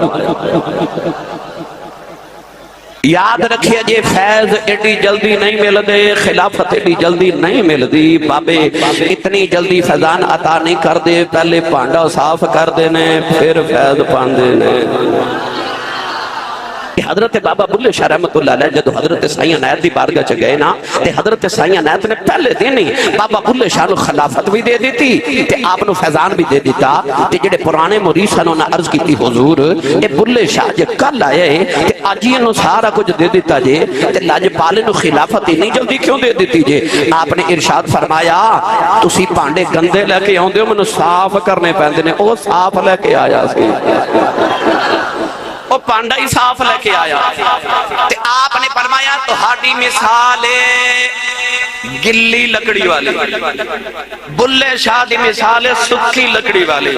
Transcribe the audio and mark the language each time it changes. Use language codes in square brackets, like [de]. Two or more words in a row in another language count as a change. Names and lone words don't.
[pa] یاد رکھئے جے فیض ایڈی جلدی نہیں مل دے، خلافت ایڈی جلدی نہیں مل دی، بابے اتنی جلدی فیضان عطا نہیں کر دے، پہلے پانڈا صاف کر دینے پھر فیض پاندے نے۔ حضرت بابا بلے شاہ [ar] رحمت اللہ علیہ [pa] جدو حضرت سائیں عنایت دی بارگاہ چ گئے نا، تے حضرت سائیں عنایت نے پہلے دن ہی بابا بلے شاہ نو خلافت بھی دے دیتی تے آپ نو فیضان بھی دے دیتا۔ تے جڑے پرانے مرید سن انہاں عرض کیتی حضور اے بلے شاہ جے کل آئے تے اج ہی انہوں سارا کچھ دے دیتا جے، تے لاجپال نو خلافت اتنی جلدی کیوں دے دیتی جے؟ آپ نے ارشاد فرمایا تسی پانڈے گندے لے کے آوندے ہو، منو صاف کرنے پیندے نے، او صاف لے کے آیا سی، وہ پانڈا ہی صاف لے کے آیا۔ تے آپ نے فرمایا تہاڈی مثال گلی لکڑی والی، بلے شاہ دی مثال سکی لکڑی والی۔